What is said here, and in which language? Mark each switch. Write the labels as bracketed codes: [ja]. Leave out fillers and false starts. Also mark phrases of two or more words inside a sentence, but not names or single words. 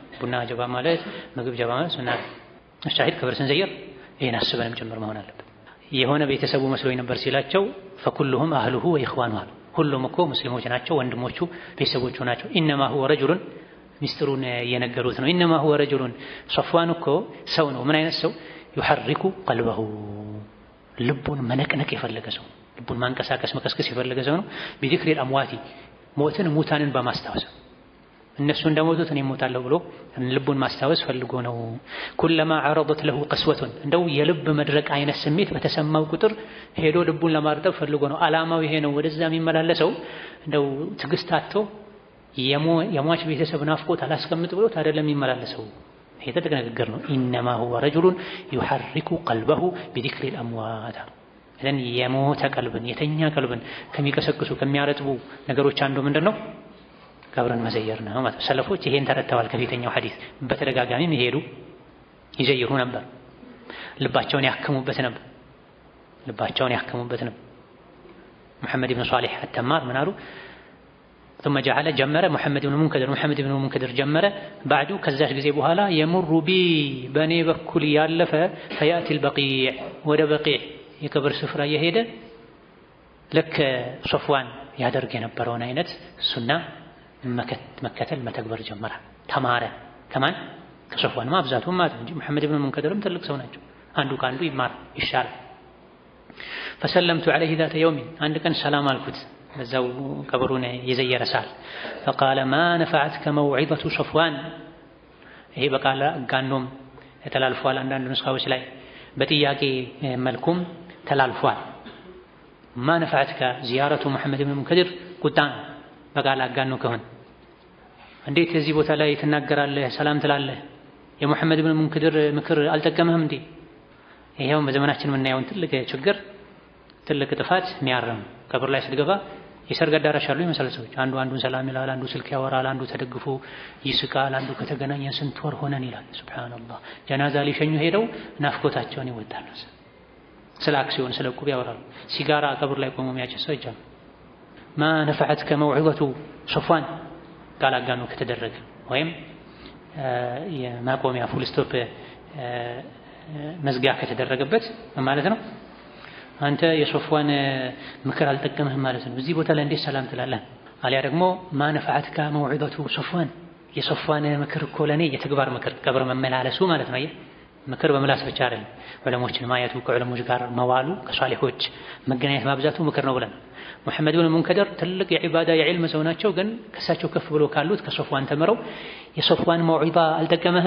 [am] ቡና ጀባ ማለት ምግብ ጀባ ማለት ሱና አይደል? አሻሂድ ከበር ስንዘየር ይሄን አስበንም ጭምር መሆን አለበት። የሆነ ቤተሰቡ መስሎኝ ነበር ሲላቸው [ar] فكلهم أهله وإخوانه፣ [am] ሁሉም እኮ ሙስሊሞች ናቸው፣ ወንድሞቹ ቤተሰቦቹ ናቸው። [ar] إنما هو رجل [am] ሚስጥሩን እየነገሩት ነው። [ar] إنما هو رجل [am] ሶፍዋን እኮ ሰው ነው። ምን አይነት ሰው? [ar] يحرك قلبه [am] ልቡን መነቅነቅ የፈለገ ሰው፣ ልቡን ማንቀሳቀስ መቀስቀስ የፈለገ ሰው ነው። [ar] بذكر الأموات [am] ሞትን ሙታንን በማስታወስ እነሱ እንደሞቱት እኔ እሞታለሁ ብሎ ልቡን ማስታወስ ፈልጎ ነው። [ar] كلما عرضت له قسوة [am] እንደው የልብ መድረቅ አይነት ስሜት በተሰማው ቁጥር ሄዶ ልቡን ለማርጠብ ፈልጎ ነው። አላማው ይሄ ነው። ወደዛ የሚመላለሰው እንደው ትዕግስት አጥቶ የሟች ቤተሰብ ናፍቆት አላስቀምጥ ብሎት አይደለም የሚመላለሰው። ይሄ ትልቅ ንግግር ነው። [ar] إنما هو رجل يحرك قلبه بذكر الأموات። [am] እዘን የሞተ ቀልብን የተኛ ቀልብን ከሚቀሰቅሱ ከሚያረጥቡ ነገሮች አንዱ ምንድነው? ቀብርን መዘየር ነው ማለት። ሰለፎች ይሄን ተረድተዋል። ከፊተኛው ሐዲስ በተደጋጋሚም ይሄዱ ይዘይሩ ነበር። ልባቸውን ያከሙበት ነበር። ሙሐመድ ኢብኑ ሷሊህ አተማር ምን አሉ? [ar] ثم جعل [am] ጀመረ ሙሐመድ ኢብኑ ሙንከድር ጀመረ بعد ከዛች ጊዜ በኋላ [ar] يمر بي [am] በኔ በኩል ያለፈ [ar] فياتي البقيع [am] ወደ በቂዕ የቀብር ስፍራ የሄደ ልክ ሶፍዋን ያደርግ የነበረውን አይነት ሱና መከተል መተግበር ጀመረ። ተማረ። ከማን? ከሶፍዋን ማብዛቱም ማለት እንጂ ሙሐመድ ኢብኑ ሙንከድርም ትልቅ ሰው ናቸው። አንዱ ከአንዱ ይማር ይሻል። [ar] فسلمت عليه ذات يوم [am] አንድ ቀን ሰላም አልኩት በዛው ቀብሩን የዘየረ ሳል [ar] فقال ما نفعتك موعظة صفوان። [am] ይሄ በቃል ጋኖም ተላልፏል። አንዳንድ ንስኻዎች ላይ በጥያቄ መልኩም ተላልፏል። [ar] ما نفعتك زيارة محمد بن المنكدر [am] ቁጣን በቃል አጋኖ ከሆነ እንዴት እዚህ ቦታ ላይ ትናገራለህ ሰላም ትላለህ? የሙሐመድ ብን ሙንከድር ምክር አልጠቀምህም እንዴ? ይሄው በዘመናችን የምናየውን ትልቅ ችግር ትልቅ ጥፋት የሚያርም ቀብር ላይ ስትገባ የሰርግ አዳራሽ ያሉ ይመስላል ሰዎች። አንዱን ሰላም ይላል፣ አንዱ ስልክ ያወራል፣ አንዱ ተደግፎ ይስቃል፣ አንዱ ከተገናኘን ስንት ወር ሆነን ይላል። ሱብሃንአላህ። ጀናዛ ሊሸኙ ሄደው ናፍቆታቸውን ይወጣሉ። ስለ አክሲዮን ስለ ቁብ ያወራሉ። ሲጋራ ቀብር ላይ ቆሞ የሚያጨሰው ይቻላል። [ar] ما نفعتك موعظة صفوان [am] ቃል አጋኖ ከተደረገ ወይም የማቆሚያ [en] full stop [am] መዝጊያ ከተደረገበት ማለት ነው። አንተ የሶፍዋን ምክር አልጠቀምህም ማለት ነው። እዚህ ቦታ ላይ እንዴት ሰላም ትላለህ? አሊያ ደግሞ [ar] ما نفعتك موعظة صفوان [am] የሶፍዋን ምክር እኮ ለኔ የተግባር ምክር ቀብር መመላለሱ ማለት ነው። ምክር በምላስ ብቻ አይደለም። ዑለሞችን ማየቱ ከዑለሞች ጋር መዋሉ ከሷሊሆች መገናኘት ማብዛቱ ምክር ነው ብለን ሙሐመድ ብን ሙንከድር ትልቅ የዒባዳ የዕልም ሰው ናቸው። ግን ከሳቸው ከፍ ብሎ ካሉት ከሶፍዋን ተምረው የሶፍዋን መውዒዛ አልጠቀመህም?